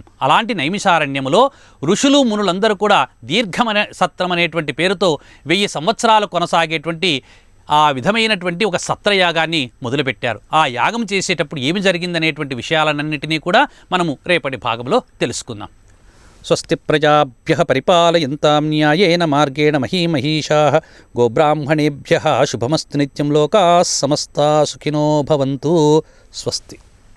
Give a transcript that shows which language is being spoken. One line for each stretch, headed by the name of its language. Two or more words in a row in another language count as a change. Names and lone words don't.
Telugu: అలాంటి నైమిషారణ్యములో ఋషులు మునులందరూ కూడా దీర్ఘమనే సత్రం అనేటువంటి పేరుతో 1000 సంవత్సరాలు కొనసాగేటువంటి ఆ విధమైనటువంటి ఒక సత్రయాగాన్ని మొదలుపెట్టారు. ఆ యాగం చేసేటప్పుడు ఏమి జరిగిందనేటువంటి విషయాలన్నింటినీ కూడా మనము రేపటి భాగంలో తెలుసుకుందాం.
Sanskrit: స్వస్తి ప్రజాభ్యః పరిపాలయంతాం న్యాయేన మార్గేణ మహీమహీషాః గోబ్రాహ్మణేభ్యః శుభమస్తు నిత్యం లోకాః సమస్తాః సుఖినో భవంతు. స్వస్తి.